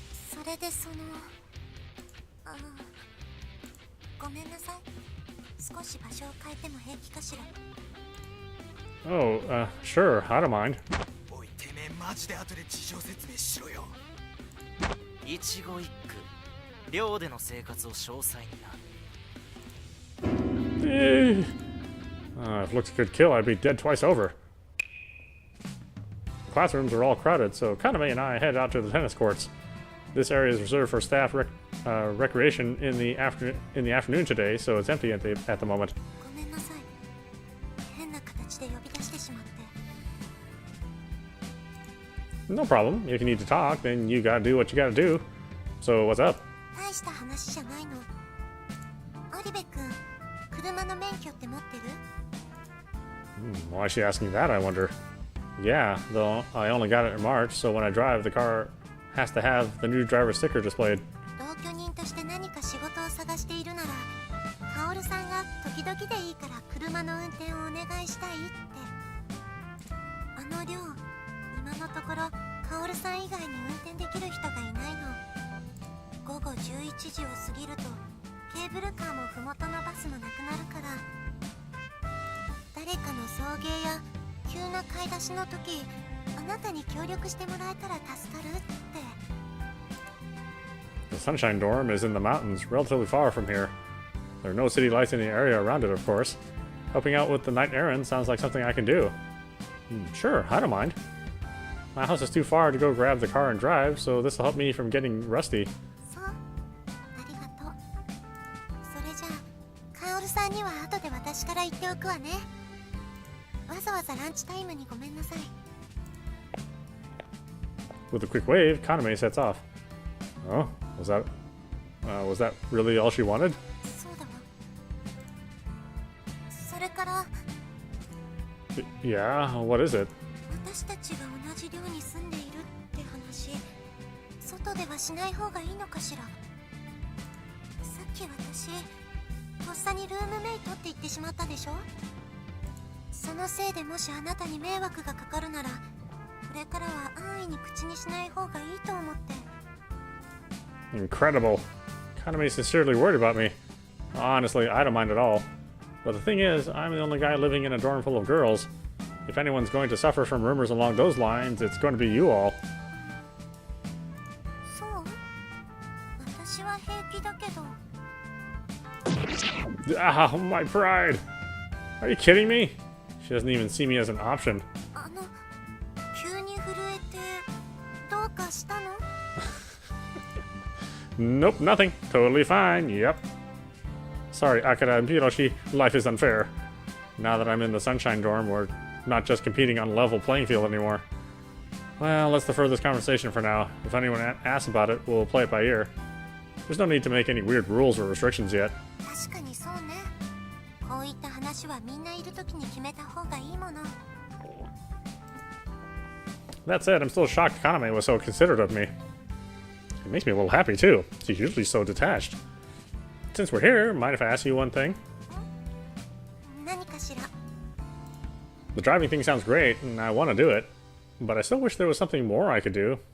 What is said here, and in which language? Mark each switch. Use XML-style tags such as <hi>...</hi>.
<ja>それでごめんなさい。少し場所を変えても平気かしら。</ja> <en>Oh, sure. I don't mind.</en> <ja>おいてめえマジで後で事情説明しろよ。一期一句寮での生活を詳細にな。</ja> <en>If looks could kill, I'd be dead twice over. Classrooms are all crowded, so Kaname and I head out to the tennis courts. This area is reserved for staff recreation in the afternoon today, so it's empty at the moment.</en> <ja>ごめんなさい。変な形で呼び出してしまって。</ja> <en>No problem. If you need to talk, then you gotta do what you gotta do. So what's up?</en> <ja>大した話じゃないの。オリベ君、車の免許って持ってる？</ja> <en>Why is she asking that, I wonder? Yeah, though I only got it in March, so when I drive, the car has to have the new driver sticker displayed.</en> <ja>同居人として何か仕事を探しているなら、カオルさんが時々でいいから車の運転をお願いしたいって。あの寮、今のところカオルさん以外に運転できる人がいないの。午後11時を過ぎるとケーブルカーも麓のバスもなくなるから、誰かの送迎や急な買い出しの時、あなたに協力してもらえたら助かるって。</ja> <en>The Sunshine Dorm is in the mountains, relatively far from here. There are no city lights in the area around it, of course. Helping out with the night errand sounds like something I can do. Sure, I don't mind. My house is too far to go grab the car and drive, so this will help me from getting rusty.</en> <ja>そう、ありがとう。それじゃあカオルさんには後で私から言っておくわね。わざわざランチタイムにごめんなさい。</ja> <en>With a quick wave, Kaname sets off. Oh, was that really all she wanted?</en> <ja>そうだわ。それから</ja> <en>Yeah, what is it?</en> <ja>私たちが同じ寮に住んでいるって話、外ではしない方がいいのかしら。さっき私とっさにルームメイトって言ってしまったでしょ。そのせいでもしあなたに迷惑がかかるなら、これからは安易に口にしない方がいいと思って。</ja> <en>Incredible. Kaname sincerely worried about me. Honestly, I don't mind at all. But the thing is, I'm the only guy living in a dorm full of girls. If anyone's going to suffer from rumors along those lines, it's going to be you all.</en> <ja>そう？私は平気だけど。</ja> <en>Ah, my pride! Are you kidding me? She doesn't even see me as an option.</en> <ja>急に震えてどうかしたの？</ja> <en>Nope, nothing. Totally fine. Yep. Sorry, Akira and Hiroshi. Life is unfair. Now that I'm in the Sunshine Dorm, we're not just competing on a level playing field anymore. Well, let's defer this conversation for now. If anyone asks about it, we'll play it by ear. There's no need to make any weird rules or restrictions yet.</en> <ja>確かにそうね。こういった話はみんないる時に決めた方がいいもの。</ja> <en>That said, I'm still shocked Kaname was so considerate of me. It makes me a little happy, too. She's usually so detached. Since we're here, mind if I ask you one thing?</en> <ja>何かしら。</ja> <en>The driving thing sounds great, and I want to do it. But I still wish there was something more I could do.</en>